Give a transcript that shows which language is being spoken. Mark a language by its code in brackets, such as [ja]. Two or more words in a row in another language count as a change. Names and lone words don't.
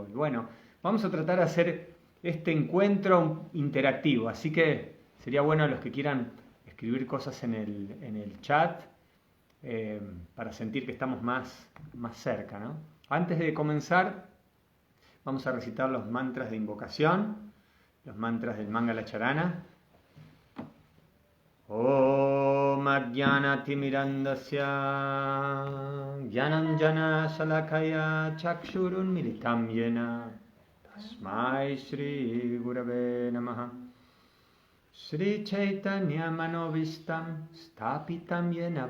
[es] Bueno, vamos a tratar de hacer este encuentro interactivo, así que sería bueno los que quieran escribir cosas en el chat para sentir que estamos más cerca, ¿no? Antes de comenzar, vamos a recitar los mantras de invocación, los mantras del [sa] मङ्गल चरण. ॐ अज्ञानतिमिरान्धस्य ज्ञानाञ्जन शलाकया चक्षुरुन् मीलितम् येन तस्मै श्री गुरवे नमः श्री चैतन्य मनोऽभीष्टम् स्थापितम् येन